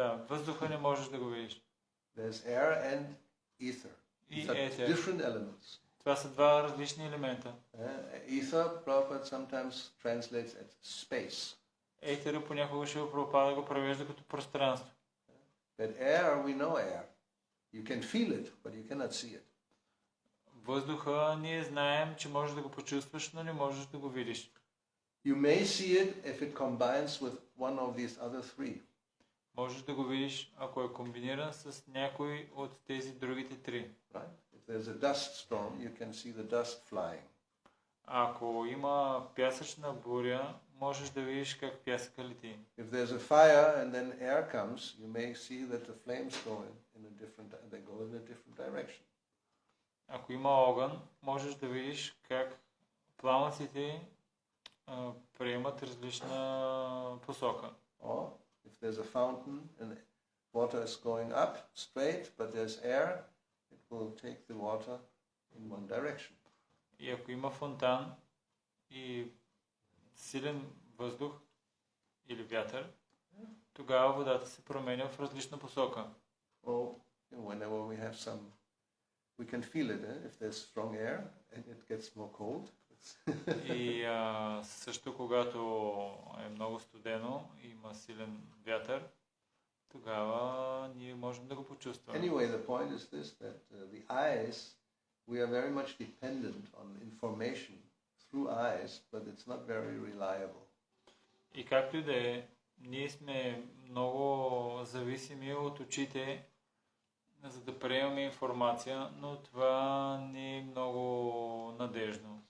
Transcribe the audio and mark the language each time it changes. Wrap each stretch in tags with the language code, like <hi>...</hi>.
<bg>Да, въздуха не можеш да го видиш.</bg> <en>There's air and ether.</en> <bg>И</bg> <en>These are</en> <bg>етер.</bg> <en>different elements.</en> <bg>Това са два различни елемента.</bg> <en>Ether, Prabhupada sometimes translates as space.</en> <bg>Етера понякога ще Прабхупада го превежда като пространство.</bg> <en>But air, we know air. You can feel it, but you cannot see it.</en> <bg>Въздуха ние знаем, че можеш да го почувстваш, но не можеш да го видиш.</bg> <en>You may see it if it combines with one of these other three.</en> <bg>Можеш да го видиш, ако е комбиниран с някой от тези другите три.</bg> <en>Right? If there's a dust storm, you can see the dust flying.</en> <bg>Ако има пясъчна буря, можеш да видиш как пясъка лети.</bg> <en>If there's a fire and then air comes, you may see that the flames go they go in a different direction.</en> <bg>Ако има огън, можеш да видиш как пламъците приемат различна посока.</bg> <en>Or if there's a fountain and water is going up straight, but there's air, it will take the water in one direction.</en> <bg>И ако има фонтан и силен въздух или вятър, тогава водата се променя в различна посока.</bg> <en>Or whenever we have we can feel it. If there's strong air and it gets more cold.</en> <bg>И също когато е много студено и има силен вятър, тогава ние можем да го почувстваме.</bg> <en>Anyway, the point is this, that the eyes, we are very much dependent on information through eyes, but it's not very reliable.</en> <bg>И както и да е, ние сме много зависими от очите, за да приемаме информация, но това не е много надежно.</bg>